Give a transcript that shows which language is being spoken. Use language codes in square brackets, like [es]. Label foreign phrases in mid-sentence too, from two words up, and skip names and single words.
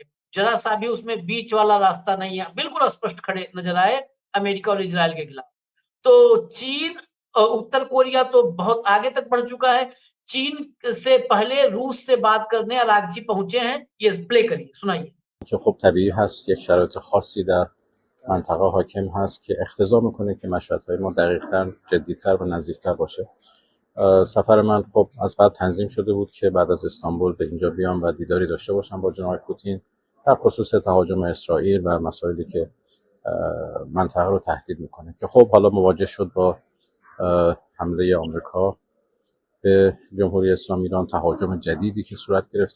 [hi] जरा सा भी उसमें बीच वाला रास्ता नहीं है, बिल्कुल स्पष्ट खड़े नजर आए अमेरिका और इज़राइल के खिलाफ। तो चीन और उत्तर कोरिया तो बहुत आगे तक बढ़ चुका है। चीन से पहले रूस से बात करने अरागची पहुंचे हैं। ये प्ले करिए, सुनाइए। [fa] که خب طبیعی هست یک شرایط خاصی در منطقه حاکم هست که اقتضا میکنه که مشهدهای ما دقیق‌تر، جدی‌تر و نزدیک‌تر باشه. سفر من خب از بعد تنظیم شده بود که بعد از استانبول به اینجا بیام و دیداری داشته باشم با جناب پوتین در خصوص تهاجم اسرائیل و مسائلی که منطقه رو تهدید میکنه، که خب حالا مواجه شد با حمله آمریکا به جمهوری اسلامی ایران، تهاجم جدیدی که صورت گرفته.